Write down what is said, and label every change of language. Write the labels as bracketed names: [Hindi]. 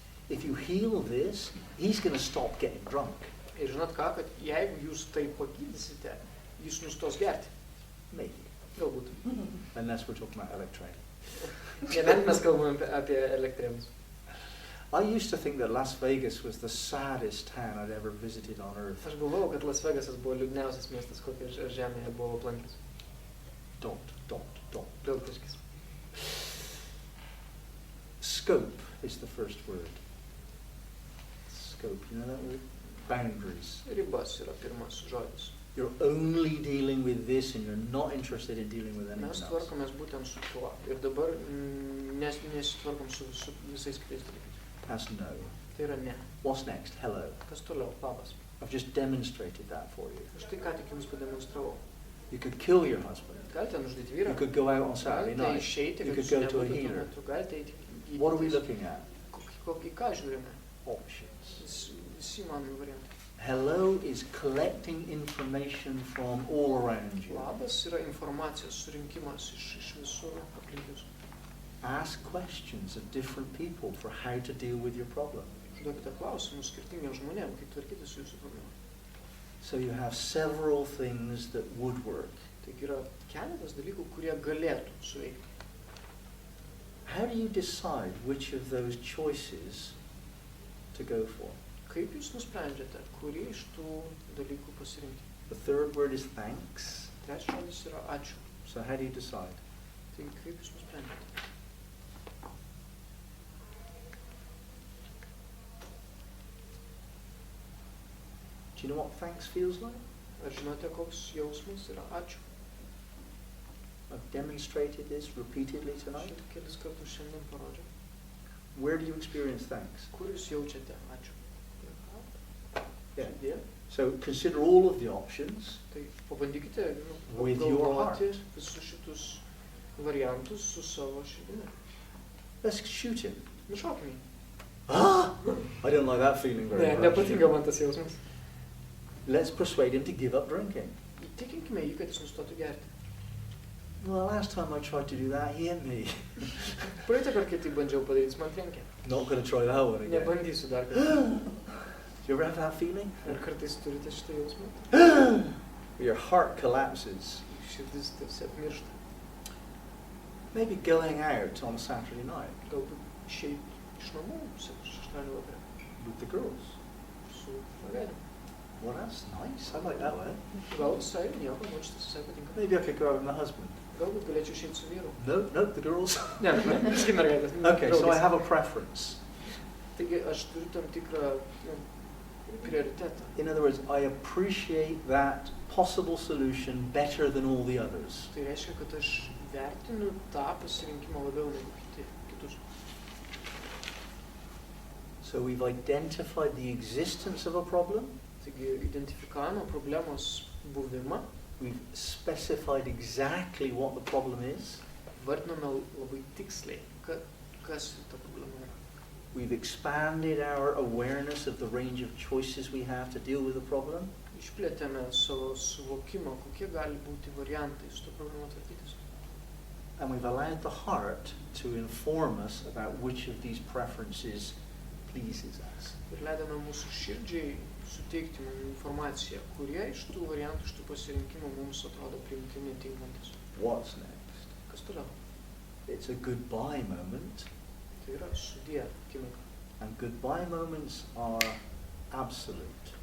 [English] If you heal this, he's going to stop getting drunk. [Lithuanian] Ir žinot ką, kad jeigu jūs tai pagydysite, jis nustos gerti. [English] Maybe. [Lithuanian] Galbūt. [English] Unless we're talking about electronic. [Lithuanian] Nebent mes kalbame apie elektrėnus. [English] I used to think that Las Vegas was the saddest town I'd ever visited on earth. [Lithuanian] Aš galvojau, kad Las Vegasas buvo liūdniausias miestas, kokį žemėje buvo aplankęs. [English] Dot. [Lithuanian] Daugtaškis. [English] Scope is the first word. Scope, you know that word? Boundaries. [Lithuanian] Ribas yra pirmas žodis. [English] You're only dealing with this and you're not interested in dealing with anything [Lithuanian] Mes [English] else. [Lithuanian] tvarkomės būtent su tuo. Ir dabar nesitvarkom su visais kitais dalykais. [English] That's no. [Lithuanian] Tai yra ne. [English] What's next? Hello. [Lithuanian] Kas toliau? Labas. [English] I've just demonstrated that for you. [Lithuanian] Aš tai ką tik jums pademonstravau. [English] You could kill your husband. [Lithuanian] Galite nužudyti vyrą. [English] You could go out on Saturday [Lithuanian] Galite [English] night. [Lithuanian] išeiti, [English] You could [Lithuanian] jūs [English] go to a [Lithuanian] nebūtų tuo [English] healer. [Lithuanian] metu. Galite eiti gydytis. [English] What are we looking at? [Lithuanian] Kokį ką žiūrime? [English] Options. [Lithuanian] Visi mano variantai. [English] Hello is collecting information from all around you. [Lithuanian] Labas yra informacijos surinkimas iš visur aplink jūs. [English] Ask questions of different people for how to deal with your problem. [Lithuanian] Užduokite klausimus skirtingiems žmonėms, kaip tvarkyti su jūsų problema. [English] So you have several things that would work. [Lithuanian] Taigi yra keletas dalykų, kurie galėtų suveikti. [English] How do you decide which of those choices to go for? [Lithuanian] Kaip jūs nusprendžiate, kurį iš tų dalykų pasirinkti? [English] The third word is thanks. [Lithuanian] Trečias žodis yra ačiū. [English] So how do you decide? [Lithuanian] Taigi kaip jūs nusprendžiate? [English] Do you know what thanks feels like? [Lithuanian] Ar žinote, koks jausmas yra ačiū? [English] I've demonstrated this repeatedly tonight. [Lithuanian] Šitą kelis kartus šiandien parodžiau. [English] Where do you experience thanks? [Lithuanian] Kur jūs jaučiate ačiū? [English] Yeah. So consider all of the options. [Lithuanian] Tai pabandykite [English] With your heart. [Lithuanian] apgalvoti visus šitus variantus su savo širdimi. [English] Let's shoot him. [Lithuanian] Nušaukim jį. Ah! [English] I don't like that feeling very much. [Lithuanian] Nepatinka man tas jausmas. [English] Let's persuade him to give up drinking. [Lithuanian] Įtikinkime jį, kad jis nustotų gerti. [English] Well, last time I tried to do that, he hit me. [Lithuanian] Praeitą kartą, kai tai bandžiau padaryti, jis man trenkė. [English] Not going to try that one again. [Lithuanian] Nebandysiu dar kartą. [English] Do you ever have that feeling? [Lithuanian] Ar kartais turite šitą jausmą? [English] Your heart collapses. [Lithuanian] Širdis tarsi apmiršta. [English] Maybe going out on a Saturday night [Lithuanian] Galbūt išeiti iš namų šeštadienį vakare [English] with the girls. [Lithuanian] su mergaitėm. [English] Well, that's nice. I like that one. [Lithuanian] Gal visai nieko, man šitas visai patinka. [English] Maybe I could go out with my husband. [Lithuanian] Galbūt galėčiau išeiti su vyru. [English] No, the girls. [Lithuanian] Ne, viskai mergaitės. [English] Okay, so I have a preference. [Lithuanian] Taigi aš turiu tam tikrą prioritetą. [English] In other words, I appreciate that possible solution better than all the others. [Lithuanian] Tai reiškia, kad aš vertinu tą pasirinkimą labiau negu kitus. [English] So we've identified the existence of a problem. [Lithuanian] Taigi identifikavome problemos buvimą. [English] We've specified exactly what the problem is. [Lithuanian] Vardiname labai tiksliai, kas ta problema yra. [English] We've expanded our awareness of the range of choices we have to deal with the problem. [Lithuanian] Išplėtėme savo suvokimą, kokie gali būti variantai su to problema tvarkytis. [English] And we've allowed the heart to inform us about which of these preferences pleases us. [Lithuanian] Ir leidome mūsų širdžiai suteikti mums informaciją, kurie iš tų variantų, iš tų pasirinkimų mums atrodo priimtini, tinkantis. [English] What's next? [Lithuanian] Kas toliau? [English] It's a goodbye moment. [Lithuanian] Tai yra sudie akimirka. [English] And goodbye moments are absolute.